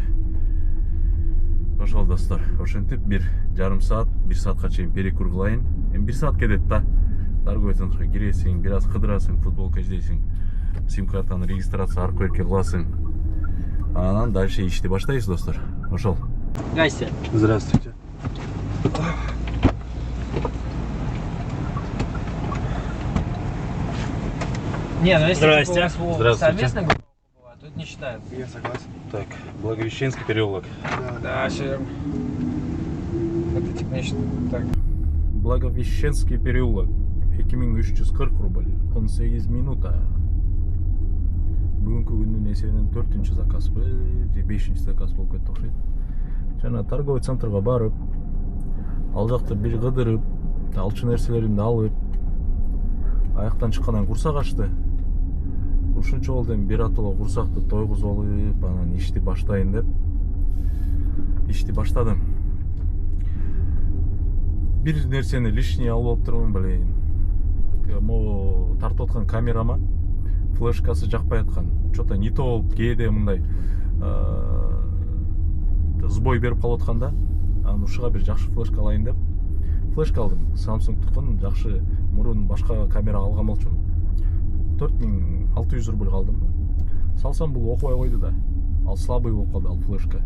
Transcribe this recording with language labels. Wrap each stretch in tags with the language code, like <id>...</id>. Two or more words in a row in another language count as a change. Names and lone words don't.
<ky>Ошол достор, ошентип бир жарым саат, 1 саатка чейин перекур кылайын. Эми 1 саат кетет да.</ky> <ru>Торговый центрге</ru> <ky>киресиң, бир аз кыдырасың, футболка издейсиң, сим-картаны регистрация аркы берке кыласың. Анан дальше ишти баштайбыз достор. Ошол.</ky> <ru>Здрасте. Здравствуйте. Не, ну если Здрасте. у вас Здравствуйте. совместная группа бывает, то это не считается. Я согласен. Так, Благовещенский переулок. Да, все. Это типа нечто так. Благовещенский переулок. 2340 рубль. 18 минута.</ru> <ky>Бүгүнкү күндүн эсебинен 4-чү заказбы, же 5-чү заказ болуп кетти окшойт. Жана торговый центрга барып, ал жакта бир кыдырып, алчу нерселеримди алып, аяктан чыккандан курсак ачты. Ушунча болду эми бир атылуу курсакты тойгузуп алып, анан ишти баштайын деп ишти баштадым. Бир нерсени лишний алып отурмун, блин. Могу тартып аткан камерама флешкасы жакпай аткан.</ky> <ru>Что-то не то</ru> <ky>болуп, кээде мындай сбой берип калып атканда, анан ушуга бир жакшы флешка алайын деп флешка алдым. Samsung-тукун жакшы мурун башка камера алган болчумун. 4600 рубль калдым. Салсам бул окубай койду да. Ал слабый болуп калды, ал флешка.</ky>